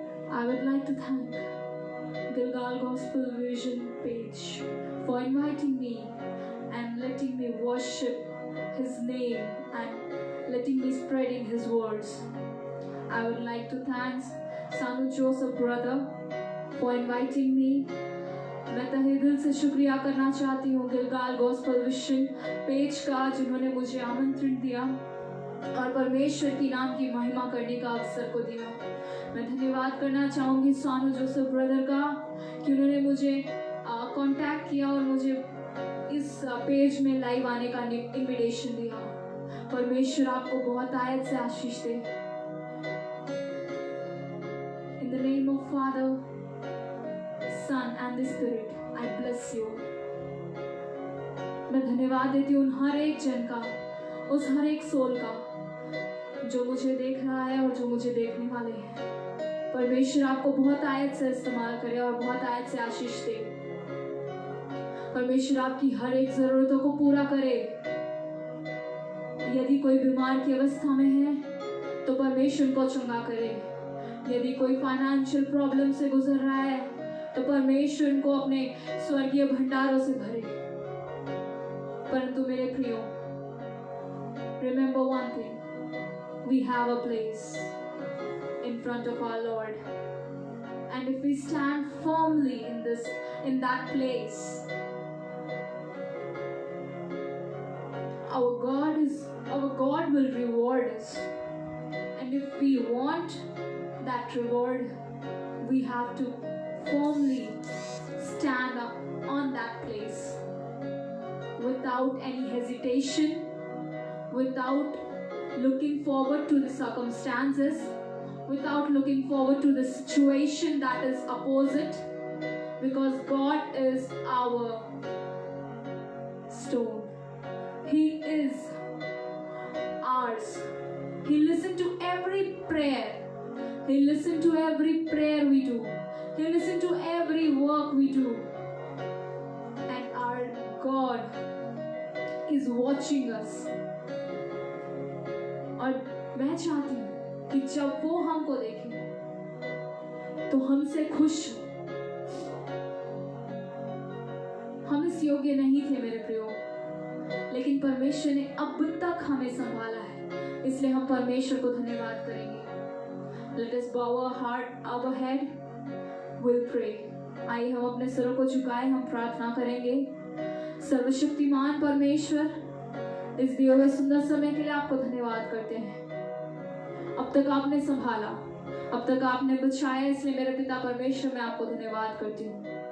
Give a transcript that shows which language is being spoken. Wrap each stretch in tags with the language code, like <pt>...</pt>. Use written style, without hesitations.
<en>I would like to thank Gilgal Gospel Vision page for inviting me and letting me worship His name and letting me spreading His words. I would like to thank Sanu Joseph brother for inviting me.</en> <hi>मैं तहे दिल से शुक्रिया करना चाहती हूँ Gilgal gospel vision page का, जिन्होंने मुझे आमंत्रण दिया और परमेश्वर की नाम की महिमा करने का अवसर को दिया. मैं धन्यवाद करना चाहूँगी सानू जोसेफ ब्रदर का कि उन्होंने मुझे कांटेक्ट किया और मुझे इस पेज में लाइव आने का इनविटेशन दिया. परमेश्वर आपको बहुत आयत से आशीष दे.</hi> <en>In the name of Father, Son and the Spirit, I bless you.</en> <hi>मैं धन्यवाद देती हूँ उन हर एक जन का, उस हर एक सोल का जो मुझे देख रहा है और जो मुझे देखने वाले हैं. परमेश्वर आपको बहुत आयत से इस्तेमाल करे और बहुत आयत से आशीष दे. परमेश्वर आपकी हर एक जरूरतों को पूरा करे. यदि कोई बीमार की अवस्था में है तो परमेश्वर को चंगा करे. यदि कोई फाइनेंशियल प्रॉब्लम से गुजर रहा है तो परमेश्वर उनको अपने स्वर्गीय भंडारों से भरे. परंतु मेरे प्रियो,</hi> <en>Remember one thing, we have a place in front of our Lord. And if we stand firmly in that place, our God will reward us. And if we want that reward, we have to firmly stand up on that place without any hesitation, without looking forward to the circumstances, without looking forward to the situation that is opposite, because God is our stone. He is ours. He listened to every prayer. He listened to every prayer we do. He listened to every work we do. And our God is watching us.</en> <hi>और मैं चाहती हूँ कि जब वो हमको देखे तो हमसे खुश। हम इस योग्य नहीं थे मेरे प्रियो, लेकिन परमेश्वर ने अब तक हमें संभाला है, इसलिए हम परमेश्वर को धन्यवाद करेंगे।</hi> <en>Let us bow our head, we'll pray.</en> <hi>आइए हम अपने सिरों को झुकाएं, हम प्रार्थना करेंगे। सर्वशक्तिमान परमेश्वर, इस दिए हुए सुंदर समय के लिए आपको धन्यवाद करते हैं। अब तक आपने संभाला, अब तक आपने बचाया, इसलिए मेरे पिता परमेश्वर मैं आपको धन्यवाद करती हूँ।</hi>